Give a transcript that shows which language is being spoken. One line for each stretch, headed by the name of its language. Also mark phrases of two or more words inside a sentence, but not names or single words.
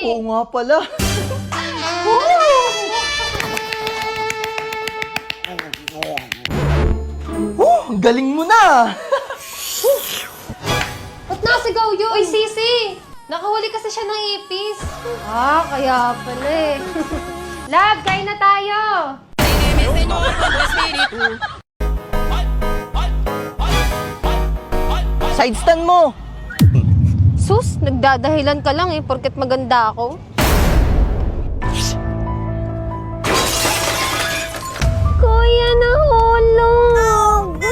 Filipino: Oo nga pala. Ang galing mo na! Ba't nasigaw yun? Uy, Sisi! Nakahuli kasi siya ng ipis. Ah, kaya pala eh. Love, kain na tayo!
Spanish: Déjeme, Señor, con tu espíritu.
English: Side stand mo!
Filipino: Sus, nagdadahilan ka lang eh, porket maganda ako. Kuya, nahulog!